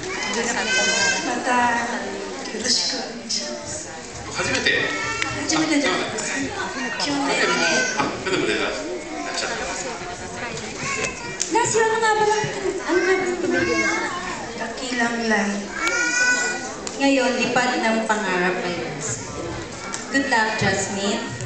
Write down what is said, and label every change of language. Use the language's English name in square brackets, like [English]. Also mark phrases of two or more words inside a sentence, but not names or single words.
[Japanese] またよろしくお願いします。初めてじゃないです。去年去年も出らっしゃったんですか。 [Filipino] Nasi, ano nga ba pamilya mo? Kakilang lang. Ngayon, lipad ng pangarap ay [English] good luck, [Filipino] Jasmine.